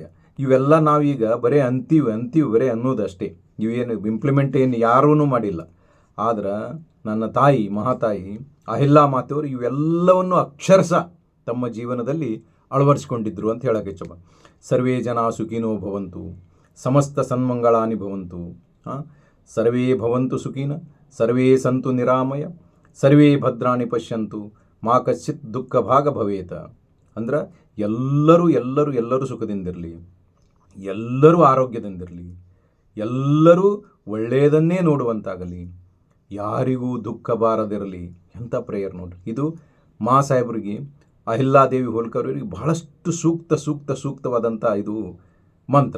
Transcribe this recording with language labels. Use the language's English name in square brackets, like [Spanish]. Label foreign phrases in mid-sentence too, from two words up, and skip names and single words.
[Kannada] ಇವೆಲ್ಲ ನಾವೀಗ ಬರೀ ಅಂತೀವಿ ಬರೀ ಅನ್ನೋದಷ್ಟೇ. ಇವೇನು ಇಂಪ್ಲಿಮೆಂಟ್ ಏನು ಯಾರೂ ಮಾಡಿಲ್ಲ. ಆದ್ರೆ ನನ್ನ ತಾಯಿ ಮಹಾತಾಯಿ ಅಹಿಲ್ಯಾ ಮಾತೆಯವರು ಇವೆಲ್ಲವನ್ನು ಅಕ್ಷರಶಃ ತಮ್ಮ ಜೀವನದಲ್ಲಿ ಅಳವಡಿಸ್ಕೊಂಡಿದ್ರು ಅಂತ ಹೇಳಕ್ಕೆ ಇಚ್ಛೆ. [Sanskrit] ಸರ್ವೇ ಜನ ಸುಖಿನೋ ಭವಂತು, ಸಮಸ್ತ ಸನ್ಮಂಗಳಾನಿ ಭವಂತು, ಸರ್ವೇ ಭವಂತು ಸುಖಿನ, ಸರ್ವೇ ಸಂತು ನಿರಾಮಯ, ಸರ್ವೇ ಭದ್ರಾಣಿ ಪಶ್ಯಂತು, ಮಾ ಕಶ್ಚಿತ್ ದುಃಖ ಭಾಗ ಭವೇತ. [Kannada] ಅಂದ್ರೆ ಎಲ್ಲರೂ ಸುಖದಿಂದಿರಲಿ, ಎಲ್ಲರೂ ಆರೋಗ್ಯದಿಂದಿರಲಿ, ಎಲ್ಲರೂ ಒಳ್ಳೆಯದನ್ನೇ ನೋಡುವಂತಾಗಲಿ, ಯಾರಿಗೂ ದುಃಖ ಬಾರದಿರಲಿ. ಎಂಥ ಪ್ರೇಯರ್ ನೋಡ್ರಿ. ಇದು ಮಾ ಸಾಹೇಬ್ರಿಗೆ, ಅಹಿಲ್ಯಾದೇವಿ ಹೋಲ್ಕರ್ ಅವರಿಗೆ ಬಹಳಷ್ಟು ಸೂಕ್ತವಾದಂಥ ಇದು ಮಂತ್ರ.